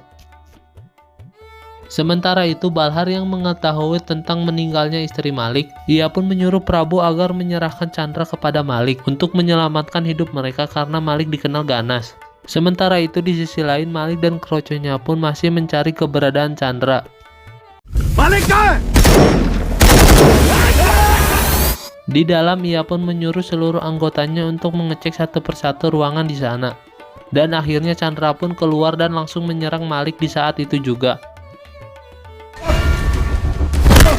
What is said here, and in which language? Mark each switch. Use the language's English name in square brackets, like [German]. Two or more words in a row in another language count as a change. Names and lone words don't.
[Indonesian] Sementara itu Balhar yang mengetahui tentang meninggalnya istri Malik, ia pun menyuruh Prabu agar menyerahkan Chandra kepada Malik untuk menyelamatkan hidup mereka karena Malik dikenal ganas. Sementara itu di sisi lain Malik dan keroconya pun masih mencari keberadaan Chandra. [Hindi] मालिक कहाँ है? [Indonesian] Di dalam ia pun menyuruh seluruh anggotanya untuk mengecek satu persatu ruangan di sana. Dan akhirnya Chandra pun keluar dan langsung menyerang Malik di saat itu juga.